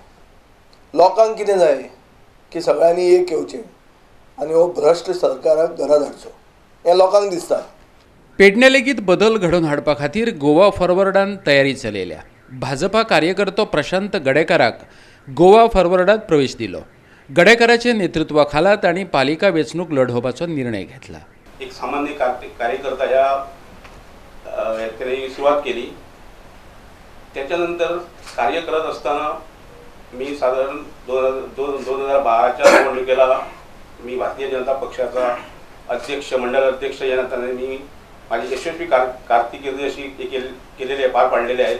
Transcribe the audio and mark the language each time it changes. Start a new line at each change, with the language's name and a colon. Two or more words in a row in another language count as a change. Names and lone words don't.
Konkani: लोकांक कितें जाय की सगळ्यांनी एक येवचें आनी हो भ्रश्ट सरकाराक घरा धाडचो हें लोकांक दिसता. पेडणे लेगीत बदल घडोवन हाडपा खातीर गोवा फॉरवर्डान तयारी चलयल्या. भाजपा कार्यकर्तो प्रशांत गडेकाराक गोवा फॉरवर्डात प्रवेश दिलो. गडेकाराचे नेतृत्वा खाला तांणी पालिका वेंचणूक लढोवपाचो निर्णय घेतला.
Marathi: एक सामान्य कार्यकर्ता ह्या त्याने सुरुवात केली. त्याच्यानंतर कार्य करत असताना मी साधारण 2012च्या निवडणुकीला मी भारतीय जनता पक्षाचा अध्यक्ष मंडळ अध्यक्ष या नात्याने मी माझी यशस्वी कारकिर्दी अशी केलेली आहे पार पाडलेली आहे.